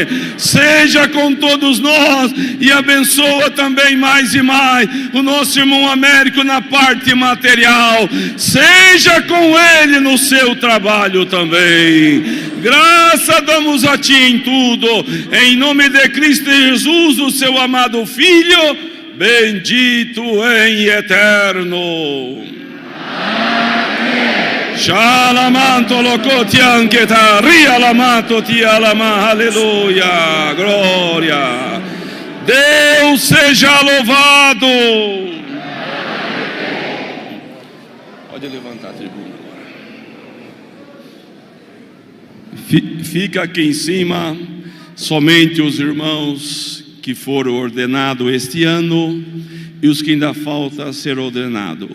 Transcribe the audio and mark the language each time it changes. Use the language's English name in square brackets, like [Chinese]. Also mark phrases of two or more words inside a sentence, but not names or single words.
[Portuguese] Seja com todos nós e abençoa também mais e mais o nosso irmão Américo na parte material. Seja com ele no seu trabalho também. Graça damos a ti em tudo, em nome de Cristo Jesus, o seu amado Filho, bendito em eterno. Shalamanto lokoti anketa, rialamato ti alama, aleluia, glória. Deus seja louvado. Pode levantar a tribuna agora. Fica aqui em cima somente os irmãos que foram ordenados este ano e os que ainda falta ser ordenado.